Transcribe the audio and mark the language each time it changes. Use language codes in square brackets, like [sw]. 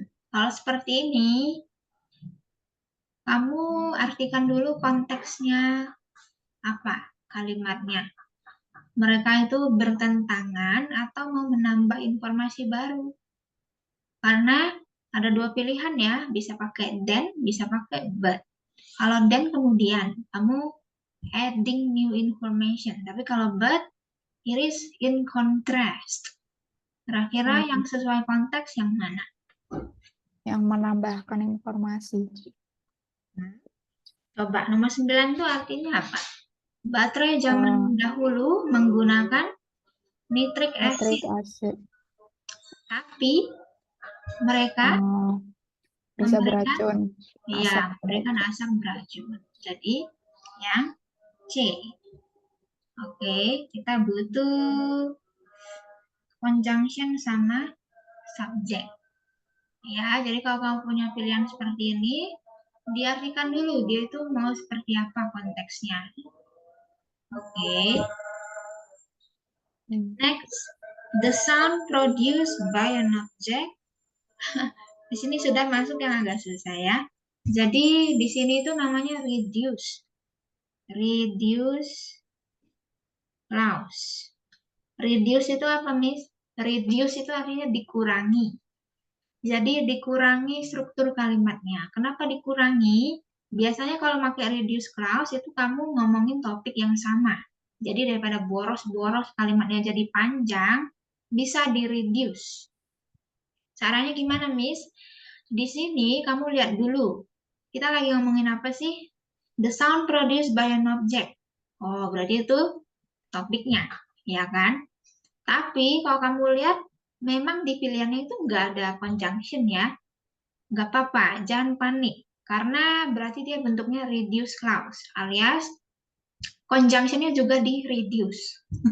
[id] Kalau seperti ini, kamu artikan dulu konteksnya apa kalimatnya. Mereka itu bertentangan atau mau menambah informasi baru. Karena ada dua pilihan ya, bisa pakai then, bisa pakai but. Kalau then kemudian, kamu adding new information. [en] Tapi kalau but, it is in contrast. [id] Kira-kira yang sesuai konteks yang mana? Yang menambahkan informasi. Coba, nomor 9 itu artinya apa? Baterai zaman dahulu menggunakan nitric [en] Nitric acid. acid. [id] Tapi mereka Bisa memberikan, beracun. iya, Asap memberikan beracun. asam beracun. Jadi, yang C. Oke, kita butuh conjunction sama subjek. Ya, jadi kalau kamu punya pilihan seperti ini, diartikan dulu dia itu mau seperti apa konteksnya. Oke. [en] Next, the sound produced by an object. [id] Di sini sudah masuk yang agak susah ya. Jadi di sini itu namanya reduce. Reduce loss. Reduce itu apa, Miss? Reduce itu artinya dikurangi. Jadi dikurangi struktur kalimatnya. Kenapa dikurangi? Biasanya kalau pakai reduce clause itu kamu ngomongin topik yang sama. Jadi daripada boros-boros kalimatnya jadi panjang, bisa di-reduce. Caranya gimana, Miss? Di sini kamu lihat dulu. Kita lagi ngomongin apa sih? [en] The sound produced by an object. [id] Oh, berarti itu topiknya, ya kan? Tapi kalau kamu lihat, memang di pilihannya itu nggak ada conjunction ya. Nggak apa-apa, jangan panik. Karena berarti dia bentuknya reduce clause, alias conjunctionnya juga di reduce.